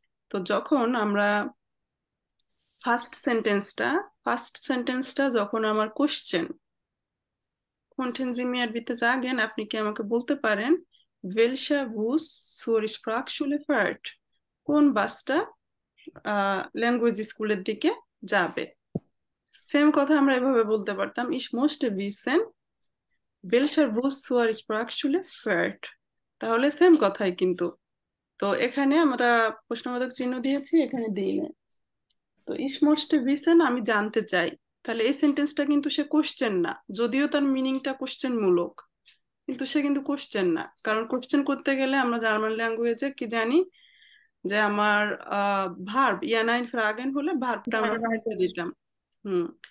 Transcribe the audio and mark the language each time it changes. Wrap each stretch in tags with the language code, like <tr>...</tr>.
<bn>তো যখন আমরা ফার্স্ট সেন্টেন্সটা যখন আমার question,</bn> <de>könnten Sie mir bitte sagen,</de> <bn>আপনি কি আমাকে বলতে পারেন,</bn> <de>welcher Bus zur Sprachschule fährt,</de> <bn>কোন বাসটা ল্যাঙ্গুয়েজ স্কুলের দিকে যাবে। সেম কথা আমরা এভাবে বলতে পারতাম,</bn> <de>ich möchte wissen, welcher Bus zur Sprachschule fährt।</de> <bn>তাহলে সেম কথাই কিন্তু। তো এখানে আমরা প্রশ্নবোধক চিহ্ন দিয়েছি, এখানে দিই না। তো</bn> <de>ich möchte wissen,</de> <bn>আমি জানতে চাই, তাহলে এই সেন্টেন্সটা কিন্তু সে কোশ্চেন না, যদিও তার মিনিংটা কোশ্চেন মূলক, কিন্তু সে কিন্তু কোশ্চেন না। কারণ কোশ্চেন করতে গেলে আমরা জার্মান ল্যাঙ্গুয়েজে কি জানি, যে আমার ভার্ব ইয়ানাইন ফ্রাগেন হলে ভার্বটা আমরা ফার্স্টে দিতাম। হুম।</bn>